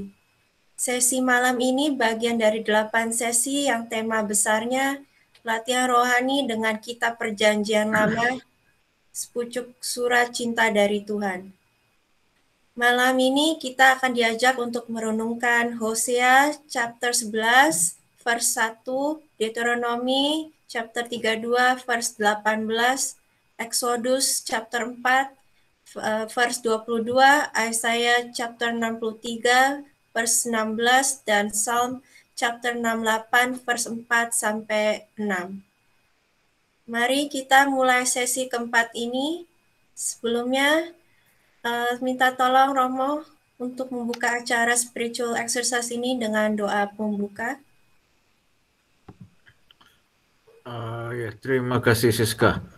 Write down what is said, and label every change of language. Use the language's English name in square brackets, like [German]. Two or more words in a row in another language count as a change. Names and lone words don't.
[Indonesian] Sesi malam ini bagian dari 8 sesi yang tema besarnya latihan rohani dengan kitab Perjanjian Lama, sepucuk surat cinta dari Tuhan. Malam ini kita akan diajak untuk merenungkan Hosea [English] chapter 11 verse 1, [Indonesian] Deuteronomi [English] chapter 32 verse 18, [Indonesian] Exodus [English] chapter 4 verse 22, [Indonesian] Isaiah [English] chapter 63 verse 16 [Indonesian] dan Psalm [English] chapter 68 verse 4 [Indonesian] sampai 6. Mari kita mulai sesi keempat ini. Sebelumnya minta tolong Romo untuk membuka acara [English] spiritual exercise [Indonesian] ini dengan doa pembuka. Ya, terima kasih Siska.